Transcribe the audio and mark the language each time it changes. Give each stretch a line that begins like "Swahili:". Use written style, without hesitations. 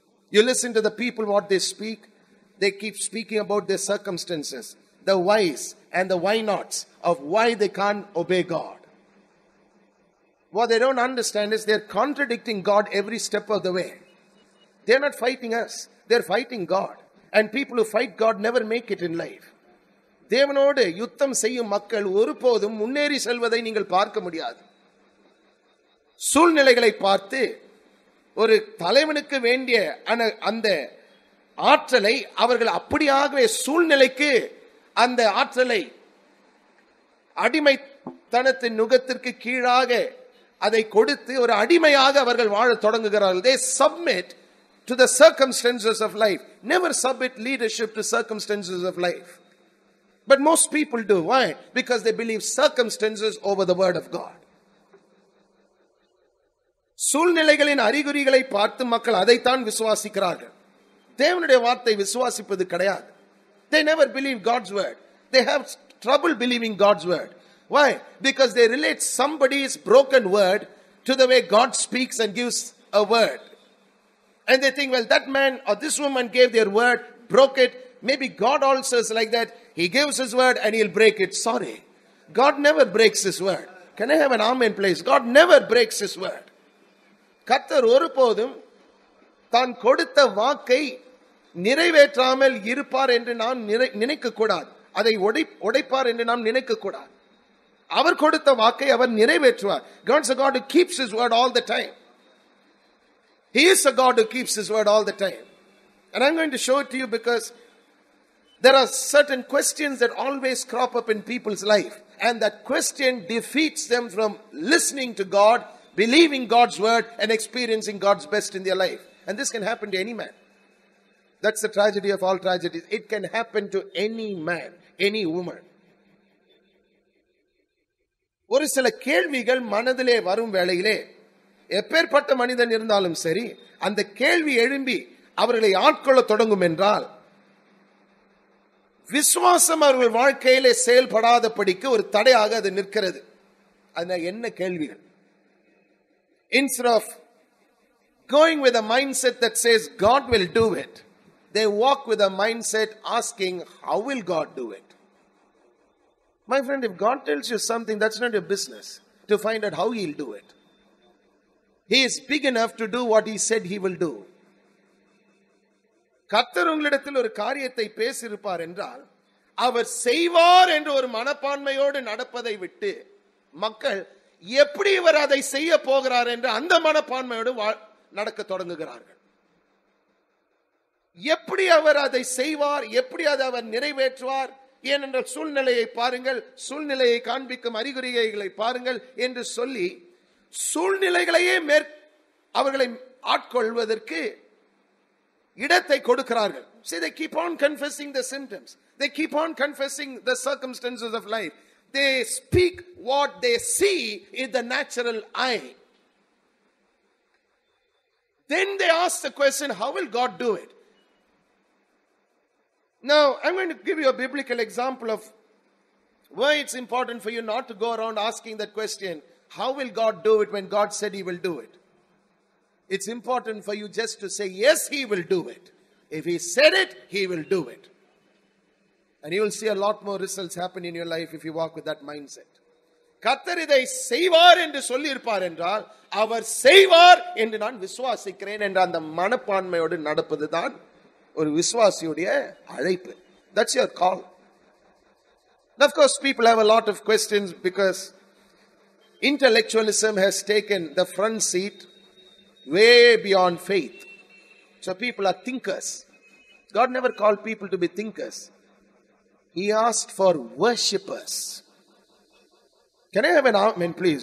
English: You listen to the people, what they speak. They keep speaking about their circumstances, the whys and the why nots of why they can't obey God. What they don't understand is they're contradicting God every step of the way. They're not fighting us. They're fighting God. And people who fight God never make it in life.
Tamil: தேவனோடு யுத்தம் செய்யும் மக்கள் ஒருபோதும் முன்னேறி செல்வதை நீங்கள் பார்க்க முடியாது. சூழ்நிலைகளை பார்த்து ஒரு தலைவனுக்கு வேண்டிய அந்த ஆற்றலை அவர்கள் அப்படியாகவே சூழ்நிலைக்கு அந்த ஆற்றலை அடிமைத்தனத்தின் நுகத்திற்கு கீழாக அதை கொடுத்து ஒரு அடிமையாக அவர்கள் வாழ தொடங்குகிறார்கள்.
English: They submit to the circumstances of life. Never submit leadership to circumstances of life. But most people do. Why? Because they believe circumstances over the word of God.
Tamil: சூழ்நிலைகளின் அறிகுறிகளை பார்த்து மக்கள் அதைத்தான் விசுவாசிக்கிறார்கள். தேவனுடைய வார்த்தை விசுவாசிப்பது கிடையாது.
English: They never believe God's word. They have trouble believing God's word. Why? Because they relate somebody's broken word to the way God speaks and gives a word. And they think, well, that man or this woman gave their word, broke it. Maybe God also is like that. He gives his word and he'll break it. Sorry. God never breaks his word. Can I have an amen, please? God never breaks his word.
Tamil: கர்த்தர் ஒருபோதும் தான் கொடுத்த வாக்கை நிறைவேற்றாமல் இருப்பார் என்று நாம் நினைக்க கூடாது. அதை உடைப்பார் என்று நாம் நினைக்க கூடாது. அவர் கொடுத்த வாக்கை அவர் நிறைவேற்றுவார்.
English: God is a God who keeps his word all the time. He is a God who keeps his word all the time. And I'm going to show it to you because there are certain questions that always crop up in people's life. And that question defeats them from listening to God, believing God's word, and experiencing God's best in their life. And this can happen to any man. That's the tragedy of all tragedies. It can happen to any man, any woman.
Tamil: ஒரு சில கேள்விகள் மனதிலே வரும் வேளையிலே எப்பேற்பட்ட மனிதன் இருந்தாலும் சரி, அந்த கேள்வி எழும்பி அவர்களை ஆட்கொள்ள தொடங்கும் என்றால் விசுவாசம் அவர்கள் வாழ்க்கையிலே செயல்படாதபடிக்கு ஒரு தடையாக அது நிற்கிறது. அது என்ன கேள்விகள்?
English: Instead of going with a mindset that says God will do it, they walk with a mindset asking, how will God do it? My friend, if God tells you something, that's not your business to find out how he'll do it. He is big enough to do what he said he will do.
Tamil: கர்த்தர் உங்களிடத்தில் ஒரு காரியத்தை பேசியிருப்பார் என்றால் அவர் செய்வார் என்ற ஒரு மனப்பான்மையோடு நடப்பதை விட்டு மக்கள் எப்படி இவர் அதை செய்ய போகிறார் என்று அந்த மனப்பான்மையோடு நடக்க தொடங்குகிறார்கள். எப்படி அவர் அதை செய்வார், எப்படி அதை அவர் நிறைவேற்றுவார், ஏனென்றால் சூழ்நிலையை பாருங்கள், சூழ்நிலையை காண்பிக்கும் அறிகுறிகளை பாருங்கள் என்று சொல்லி சூழ்நிலைகளையே அவர்களை ஆட்கொள்வதற்கு இடத்தை கொடுக்கிறார்கள்.
English: See, they keep on confessing the symptoms. They keep on confessing the circumstances of life. They speak what they see in the natural eye. Then they ask the question, how will God do it? Now, I'm going to give you a biblical example of why it's important for you not to go around asking that question, how will God do it, when God said he will do it? It's important for you just to say, yes, he will do it. If he said it, he will do it. And you will see a lot more results happen in your life if you walk with that mindset.
Tamil: கர்த்தர் இதை செய்வார் என்று சொல்லி இருப்பார் என்றால் அவர் செய்வார் என்று நான் விசுவாசிக்கிறேன் என்ற அந்த மனப்பான்மையோடு நடப்பதுதான் ஒரு விசுவாசியுடைய அழைப்பு.
English: That's your call. And of course, people have a lot of questions because intellectualism has taken the front seat way beyond faith. So people are thinkers. God never called people to be thinkers. He asked for worshippers. Can I have an amen, please?